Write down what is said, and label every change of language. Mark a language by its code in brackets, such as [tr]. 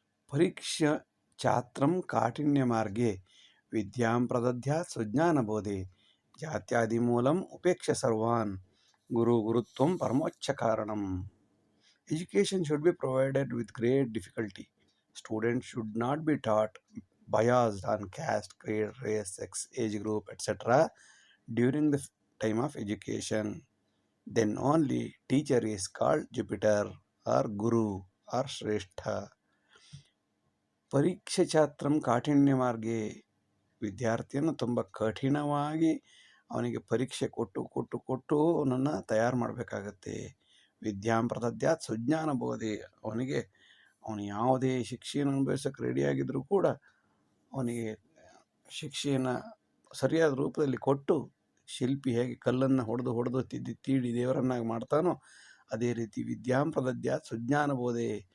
[sa] ಪರೀಕ್ಷಾ ಛಾತ್ರಂ ಕಾಠಿನ್ಯ ಮಾರ್ಗೆ ವಿದ್ಯಾಂ ಪ್ರದದ್ಯಾತ್ ಸುಜ್ಞಾನಬೋಧೆ, ಜಾತ್ಯಾದಿಮೂಲಂ ಉಪೇಕ್ಷ ಸರ್ವಾನ್ ಗುರುತ್ವಂ ಪರಮೋಚ್ಚ ಕಾರಣಂ. [en] Education should be provided with great difficulty. Students should not be taught biased on caste, grade, race, sex, age group, etc. during the time of education. Then only teacher is called Jupiter or Guru or Shrestha. [sa] ಪರೀಕ್ಷೆ ಛಾತ್ರಂ ಕಾಠಿಣ್ಯ ಮಾರ್ಗೆ, [kn] ವಿದ್ಯಾರ್ಥಿಯನ್ನು ತುಂಬ ಕಠಿಣವಾಗಿ ಅವನಿಗೆ ಪರೀಕ್ಷೆ ಕೊಟ್ಟು ಅವನನ್ನು ತಯಾರು ಮಾಡಬೇಕಾಗತ್ತೆ. [sa] ವಿದ್ಯಾಂ ಪ್ರದದ್ಯಾತ್ ಸುಜ್ಞಾನ ಬೋಧೆ, [kn] ಅವನು ಯಾವುದೇ ಶಿಕ್ಷೆಯನ್ನು ಅನುಭವಿಸೋಕ್ಕೆ ರೆಡಿಯಾಗಿದ್ದರೂ ಕೂಡ ಅವನಿಗೆ ಶಿಕ್ಷೆಯನ್ನು ಸರಿಯಾದ ರೂಪದಲ್ಲಿ ಕೊಟ್ಟು, ಶಿಲ್ಪಿ ಹೇಗೆ ಕಲ್ಲನ್ನು ಹೊಡೆದು ತೀಡಿ ದೇವರನ್ನಾಗಿ ಮಾಡ್ತಾನೋ ಅದೇ ರೀತಿ ವಿದ್ಯಾಂ ಪ್ರದದ್ಯಾತ್ ಸುಜ್ಞಾನ ಬೋಧೆ,